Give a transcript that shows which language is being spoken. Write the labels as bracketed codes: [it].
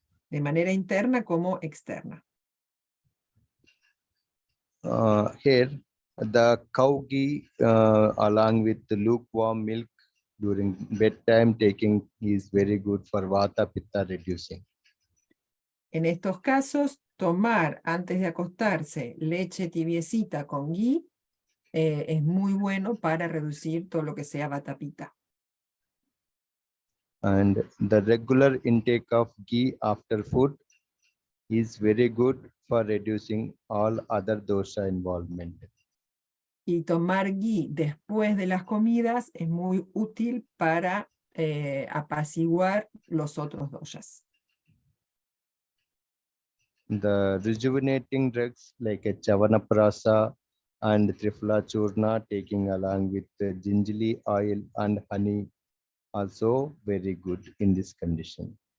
[es] De manera interna como externa. [en] Here, the cow ghee along with the lukewarm milk during bedtime taking is very good for Vata Pitta reducing. [es] En estos casos, tomar antes de acostarse leche tibiecita con ghee es muy bueno para reducir todo lo que sea Vata Pitta. [en] And the regular intake of ghee after food is very good for reducing all other dosha involvement. [es] Y tomar ghee después de las comidas es muy útil para apaciguar los otros doshas. [en] The rejuvenating drugs like a Chavanaprasa and Trifla Churna taking along with the gingerly oil and honey also very good in this condition.